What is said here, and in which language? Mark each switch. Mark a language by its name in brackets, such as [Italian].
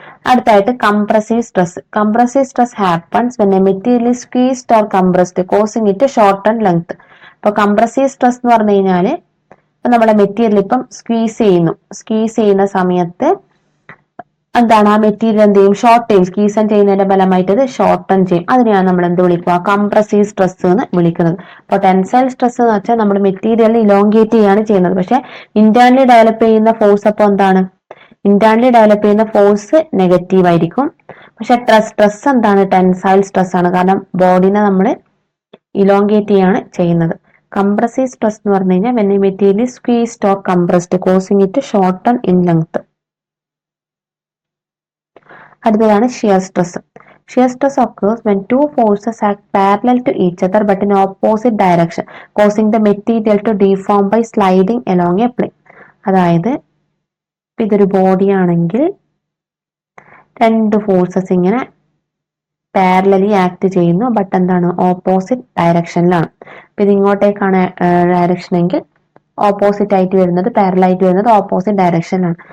[Malayalam] അടുത്തായിട്ട് [English] Compressive stress. Compressive stress happens when a material is squeezed or compressed, causing it to shorten length. [Malayalam] ഇപ്പൊ compressive stress എന്ന് പറഞ്ഞു കഴിഞ്ഞാല് നമ്മുടെ material ഇപ്പം സ്ക്വീസ് ചെയ്യുന്ന സമയത്ത് എന്താണ് ആ മെറ്റീരിയൽ എന്ത് ചെയ്യും? ഷോർട്ട് ചെയ്യും. സ്ക്വീസൺ ചെയ്യുന്നതിന്റെ ഫലമായിട്ട് അത് ഷോർട്ടൺ ചെയ്യും. അതിനെയാണ് നമ്മൾ എന്ത് വിളിക്കുക? കംപ്രസീവ് സ്ട്രെസ് എന്ന് വിളിക്കുന്നത്. അപ്പൊ ടെൻസൈൽ സ്ട്രെസ് എന്ന് വെച്ചാൽ നമ്മൾ മെറ്റീരിയൽ ഇലോങ്കേറ്റ് ചെയ്യാണ് ചെയ്യുന്നത്. പക്ഷെ ഇന്റേണലി ഡെവലപ്പ് ചെയ്യുന്ന ഫോഴ്സ് അപ്പോൾ എന്താണ്? ഇന്റേണലി ഡെവലപ്പ് ചെയ്യുന്ന ഫോഴ്സ് നെഗറ്റീവ് ആയിരിക്കും. പക്ഷെ സ്ട്രെസ് എന്താണ്? ടെൻസൈൽ സ്ട്രെസ് ആണ്. കാരണം ബോഡിനെ നമ്മൾ ഇലോങ്കേറ്റ് ചെയ്യാണ് ചെയ്യുന്നത്. [English] compressive stress [Malayalam] എന്ന് പറഞ്ഞു കഴിഞ്ഞാൽ [English] when a material is squeezed or compressed, causing it to shorten in length. [Malayalam] അടുത്തതാണ് [English] Shear stress. Shear stress occurs when two forces act parallel to each other but in opposite direction, causing the material to deform by sliding along a plane. [Malayalam] അതായത് ഇതൊരു body ആണെങ്കിൽ രണ്ട് forces ഇങ്ങനെ parallelly act ചെയ്യുന്നു. [English] but [Malayalam] എന്താണ്? Opposite ഡയറക്ഷനിലാണ്. അപ്പൊ ഇത് ഇങ്ങോട്ടേക്കാണ് direction എങ്കിൽ ഓപ്പോസിറ്റ് ആയിട്ട് വരുന്നത്, പാരലൽ ആയിട്ട് വരുന്നത് ഓപ്പോസിറ്റ് ഡയറക്ഷനിലാണ്.